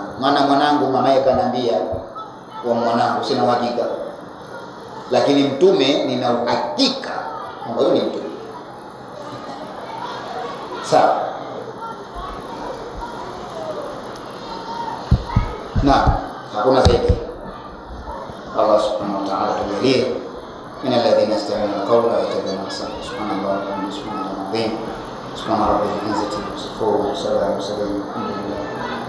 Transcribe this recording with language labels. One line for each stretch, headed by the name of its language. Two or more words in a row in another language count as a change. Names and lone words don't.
Swahili: Maana mwanangu mamaye kaniambia kwa mwanangu sina uhakika, lakini mtume nina uhakika kwamba yeye ni mtume. Sawa. Na hakuna zaidi.
Arabic: الله سبحانه وتعالى tujalie من الذين يستمعون القول ويتبعون أحسنه. سبحان الله وبحمده، سبحان الله. سبحان رب العزة وسلام على المرسلين. Alhamdulillah.